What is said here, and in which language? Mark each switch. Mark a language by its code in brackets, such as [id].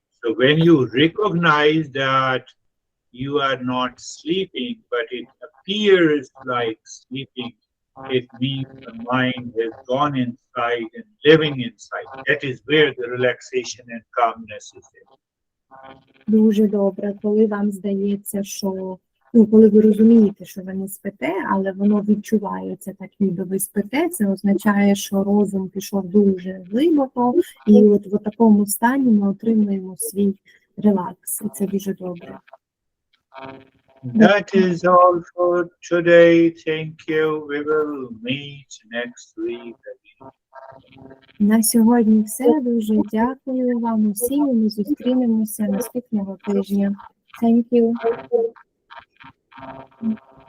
[en] So when you recognize that you are not sleeping, but it appears like sleeping, it means the mind has gone inside and living inside. That is where the relaxation and calmness is there. [uk] Дуже добре, коли вам здається, що коли ви розумієте, що ви не спите, але воно відчувається так, ніби ви спите, це означає, що розум пішов дуже глибоко, і от в такому стані ми отримуємо свій релакс, і це дуже добре. [en] That is all for today. Thank you. We will meet next week again. [uk] На сьогодні все. Дуже дякую вам усім, і ми зустрінемося наступного тижня. [en] Thank you.